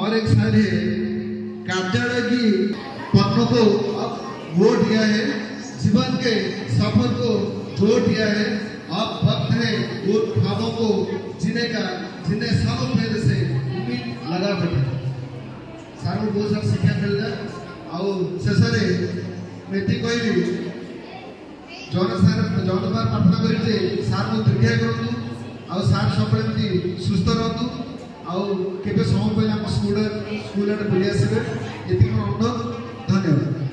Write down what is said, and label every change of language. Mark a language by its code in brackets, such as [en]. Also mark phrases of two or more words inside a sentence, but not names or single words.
[hi] और एक शायर है कार्यालय की पन्नों को अब वो दिया है जीवन के सफर को जोड़ दिया है अब वक्त है वो ख्वाबों को जीने का जिन्हें सालों पहले से उम्मीद लगा बैठे सार को बहुत सारा शिक्षा मिलता [or] ଆଉ ଶେଷରେ ମୁଁ ଏତିକି କହିବି ଜଗନ୍ନାଥ ପାଖରେ ପ୍ରାର୍ଥନା କରିବି ଯେ ସାର୍ଙ୍କୁ ଦୀର୍ଘାୟୁ କରନ୍ତୁ ଆଉ ସାର୍ ସବୁବେଳେ ଏମିତି ସୁସ୍ଥ ରହନ୍ତୁ ଆଉ କେବେ ସମୟ ପାଇଲେ ଆମ ସ୍କୁଲ ଆଡ଼େ ବୁଲି ଆସିବେ ଏତିକି ମୋର ଅନୁରୋଧ ଧନ୍ୟବାଦ।